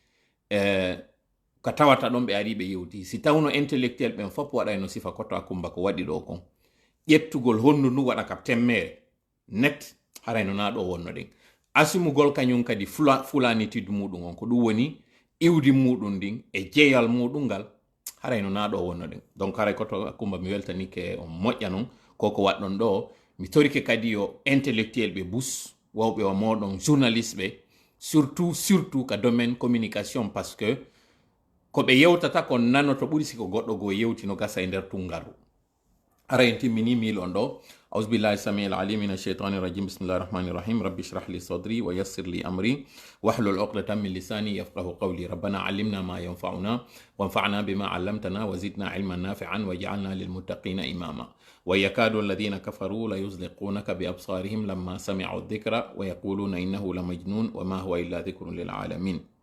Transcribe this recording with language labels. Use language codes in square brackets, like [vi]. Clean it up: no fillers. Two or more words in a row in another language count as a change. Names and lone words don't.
[ff] ko tawata ɗon ɓe ari ɓe yewti si tawno intellectuel ɓen fof waɗayno sifa koto akumba ko waɗi ɗo kon ƴettugol hondu ndu waɗa ka temmere net harayno na ɗo wonno ɗen asumugol kañum kadi fulanitude muɗum on ko ɗum woni iwdi muɗum ndin e jeeyal muɗum ngal harayno na ɗo wonno ɗen donc haray koto akumba mi weltanike on moƴƴa noon koko waɗɗon ɗo mi torike kadi yo intellectuel ɓe bus wawɓe o moɗon journaliste ɓe surtout ka [fr] domaine communication [ff] parce que ko ɓe yewtata ko nanoto ɓuri siko goɗɗo go yewti no gasa e nder tungaru ara en timmini milon ɗo [ar] أعوذ بالله السميع العليم من الشيطان الرجيم بسم الله الرحمن الرحيم رب اشرح لي صدري ويسر لي أمري واحلل عقدة من لساني يفقه قولي ربنا علمنا ما ينفعنا وانفعنا بما علمتنا وزدنا علما نافعا واجعلنا للمتقين إماما ويكاد الذين كفروا ليزلقونك بأبصارهم لما سمعوا الذكر ويقولون إنه لمجنون وما هو إلا ذكر للعالمين